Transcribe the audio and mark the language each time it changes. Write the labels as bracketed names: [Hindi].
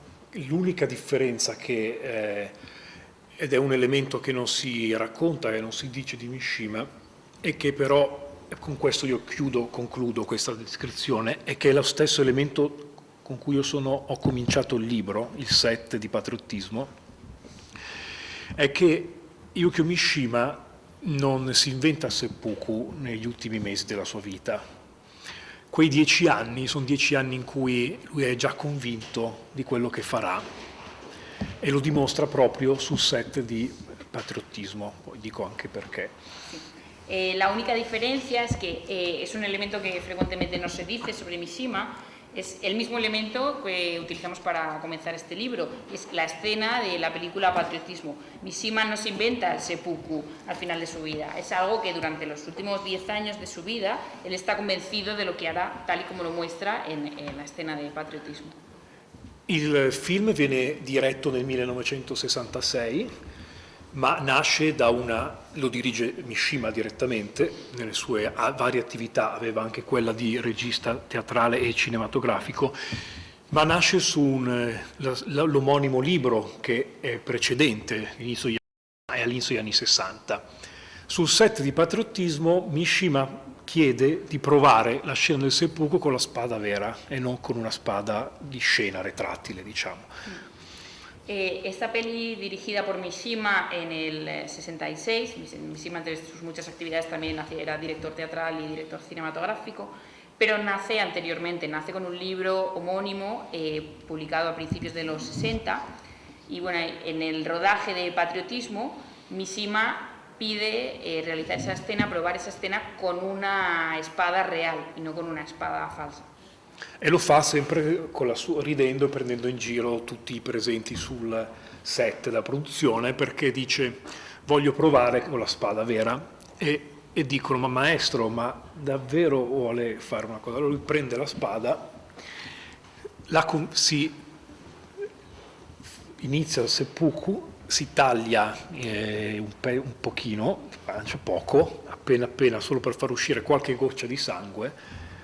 [Italian] L'unica differenza che, ed è un elemento che non si racconta e non si dice di Mishima, e che però, con questo io concludo questa descrizione, è che è lo stesso elemento con cui ho cominciato il libro, il 7 di patriottismo, è che Yukio Mishima non si inventa il seppuku negli ultimi mesi della sua vita. Quei 10 anni sono 10 anni in cui lui è già convinto di quello che farà, e lo dimostra proprio sul set di patriottismo, poi dico anche perché. [Spanish] La única diferencia es que es un elemento que frecuentemente no se dice sobre Mishima, es el mismo elemento que utilizamos para comenzar este libro, es la escena de la película Patriotismo. Mishima no se inventa el seppuku al final de su vida, es algo que durante los últimos 10 años de su vida él está convencido de lo que hará, tal y como lo muestra en la escena de Patriotismo. [Italian] Il film viene diretto nel 1966, ma nasce lo dirige Mishima direttamente, nelle sue varie attività aveva anche quella di regista teatrale e cinematografico, ma nasce su l'omonimo libro che è precedente, all'inizio degli anni 60. Sul set di Patriottismo Mishima chiede di provare la scena del seppuku con la spada vera e non con una spada di scena retrattile, diciamo. [Spanish] Esta peli dirigida por Mishima en el 66, Mishima entre sus muchas actividades también era director teatral y director cinematográfico, pero nace anteriormente, nace con un libro homónimo publicado a principios de los 60, y bueno, en el rodaje de Patriotismo Mishima pide realizar esa escena, probar esa escena con una espada real y no con una espada falsa. [Italian] E lo fa sempre ridendo e prendendo in giro tutti i presenti sul set da produzione, perché dice voglio provare con la spada vera, e dicono ma maestro, ma davvero vuole fare una cosa? Allora lui prende la spada, inizia il seppuku, si taglia un pochino, poco, appena solo per far uscire qualche goccia di sangue.